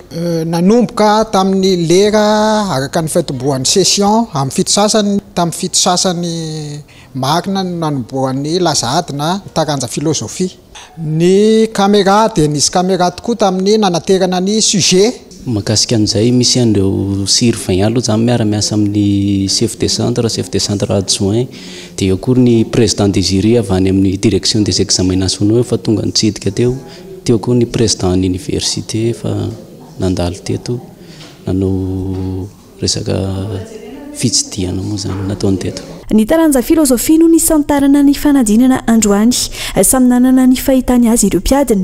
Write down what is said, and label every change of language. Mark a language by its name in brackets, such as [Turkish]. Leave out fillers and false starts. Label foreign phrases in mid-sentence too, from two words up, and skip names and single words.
[Malagasy] Nanomboka tamin'ny lera araka ny fitomboan'ny session amin'ny fito sasany tamin'ny fito sasany marina no nanomboan'ny lazadina taranja filozofia. Ny caméra dia nisy caméra tokoa tamin'ny nanaterana ny sujet. Mahakasika an'izay misy andreo Sylvain aloha zany miara-miasa amin'ny [French] chef de centre adjoint [Malagasy] dia eo koa ny [French] président des jurys [Malagasy] avy any amin'ny [French] direction des examens nationaux [Malagasy] fa tonga nitsidika teo koa ny [French] président d'université [Malagasy] fa nandalo teto nanao resaka fitsidiana moa zany nataony teto. Ny taranja filozofia no nisantarana ny fanadinana androany samy nanana ny fahitany azy ireo mpiadina.